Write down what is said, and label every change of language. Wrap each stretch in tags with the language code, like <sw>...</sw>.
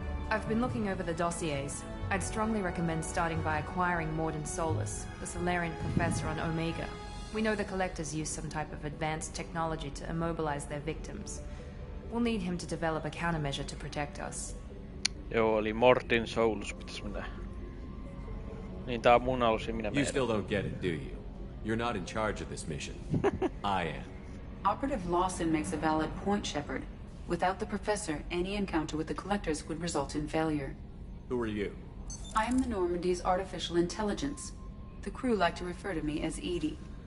<en>I've been looking over the dossiers. I'd strongly recommend starting by acquiring Morden Solus, the Solarian professor on Omega. We know the Collectors use some type of advanced technology to immobilize their victims. We'll need him to develop a countermeasure to protect us.</en> <fi>Joo, eli Morden Solus pitäis mennä. Niin tää on mun alus ja minä</fi> <en>You</en> <fi>menen.</fi> <en>still don't get it, do you? You're not in charge of this mission. I am. Operative Lawson makes a valid point, Shepard. Without the Professor, any encounter with the Collectors would result in failure. Who are you? I am the Normandy's artificial intelligence. The crew like to refer to me as Edie.</en>